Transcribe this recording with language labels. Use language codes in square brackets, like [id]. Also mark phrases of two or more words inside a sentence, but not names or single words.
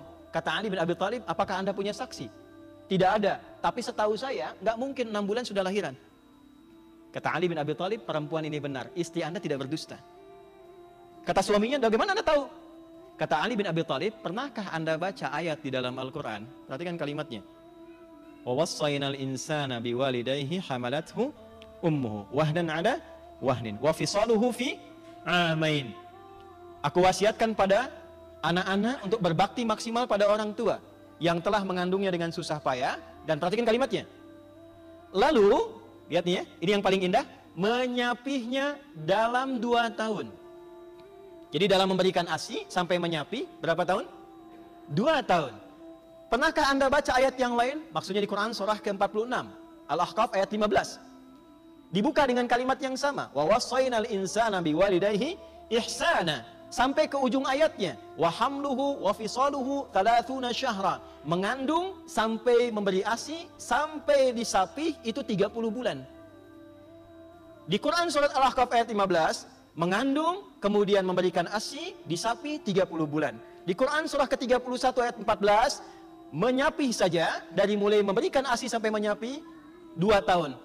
[id] Kata Ali bin Abi Thalib, apakah Anda punya saksi? Tidak ada, tapi setahu saya nggak mungkin 6 bulan sudah lahiran. Kata Ali bin Abi Thalib, perempuan ini benar, istri Anda tidak berdusta. Kata suaminya, bagaimana Anda tahu? Kata Ali bin Abi Thalib, pernahkah Anda baca ayat di dalam Al-Quran? Perhatikan kalimatnya. [ar] ووصينا الإنسان بوالديه حملته أمه وهنا على وهن وفصاله في عامين. [id] Aku wasiatkan pada anak-anak untuk berbakti maksimal pada orang tua yang telah mengandungnya dengan susah payah. Dan perhatikan kalimatnya. Lalu, lihat nih ya, ini yang paling indah, menyapihnya dalam 2 tahun. Jadi dalam memberikan ASI sampai menyapi, berapa tahun? 2 tahun. Pernahkah Anda baca ayat yang lain? Maksudnya di Quran surah ke-46, Al-Ahqaf ayat 15. Dibuka dengan kalimat yang sama. [ar] ووصينا الإنسان بوالديه إحسانا. [id] Sampai ke ujung ayatnya. [ar] وحمله وفصاله 30 شهرا. [id] Mengandung sampai memberi ASI, sampai disapih itu 30 bulan. Di Quran surat Al-Ahqaf ayat 15, mengandung, kemudian memberikan ASI, disapi 30 bulan. Di Quran surah ke-31 ayat 14, menyapi saja, dari mulai memberikan ASI sampai menyapi, 2 tahun.